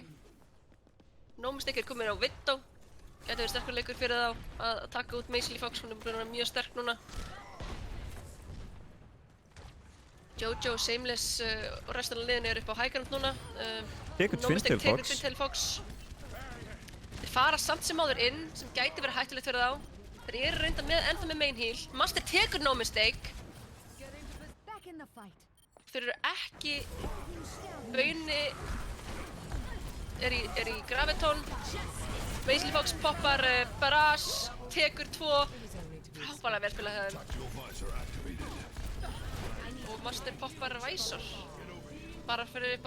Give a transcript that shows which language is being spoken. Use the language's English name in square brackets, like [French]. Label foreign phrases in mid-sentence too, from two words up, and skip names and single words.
[Icelandic] No Mistake komin á Widow. Gæti verið sterkur leikur fyrir þá að taka út Measly Fox, hún búin að vera mjög sterk núna. Jojo, Shameless og restan af liðinu upp á [English] high ground [Icelandic] núna. Tekur No Mistake Twin-Tail tekur Twin-Tail Fox. Þeir fara samt sem áður inn, sem gæti verið hættulegt fyrir þá. Þeir eru ennþá með [English] main heal. [Icelandic] Master tekur No Mistake. Þeir eru ekki, Bauni er í Graviton. Measly Fox poppar Barrage, tekur 2. Frábælega vel spilað hjá þeim. Og Master poppar Visor. Bara fyrir upp á